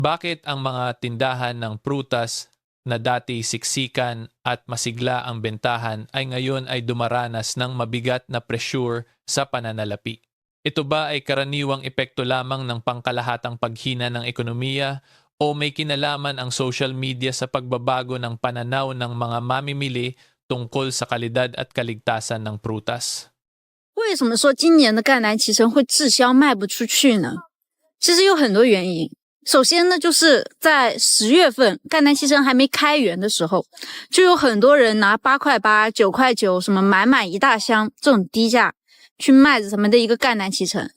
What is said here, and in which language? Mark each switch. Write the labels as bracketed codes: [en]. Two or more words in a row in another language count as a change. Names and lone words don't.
[tl] Bakit ang mga tindahan ng prutas na dati siksikan at masigla ang bentahan ay ngayon ay dumaranas ng mabigat na pressure sa pananalapi? Ito ba ay karaniwang epekto lamang ng pangkalahatang paghina ng ekonomiya o may kinalaman ang social media sa pagbabago ng pananaw ng mga mamimili tungkol sa kalidad at kaligtasan ng prutas? [zh] 为什么说今年的赣南脐橙会滞销卖不出去呢？其实有很多原因。首先呢，就是在10月份赣南脐橙还没开园的时候，就有很多人拿8块8、9块9什么满一大箱这种低价去卖咱们的一个赣南脐橙。